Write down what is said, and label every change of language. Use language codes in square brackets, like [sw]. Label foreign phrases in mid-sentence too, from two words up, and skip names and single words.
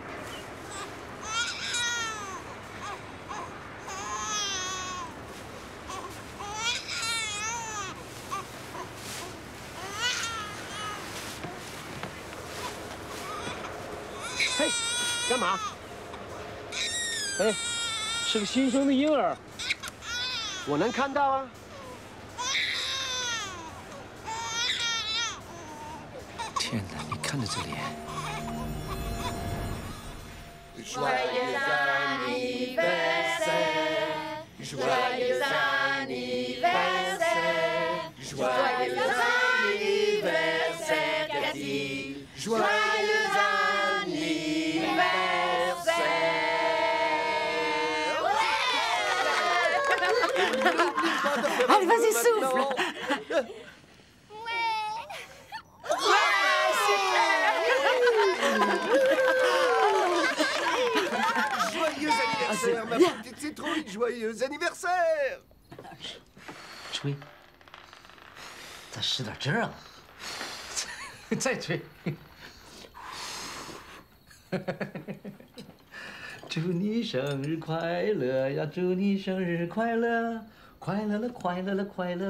[zh] 嘿，干嘛？哎，是个新生的婴儿，我能看到啊。天哪，你看着这脸。 [fr] Joyeux anniversaire, joyeux anniversaire, joyeux anniversaire, Cathy, joyeux anniversaire. Allez, vas-y, souffle. Joyeux anniversaire, ma petite citrouille! Joyeux anniversaire! [zh] 吹，再使点劲儿啊！再吹。祝你生日快乐呀！祝你生日快乐！快乐了，快乐了，快乐！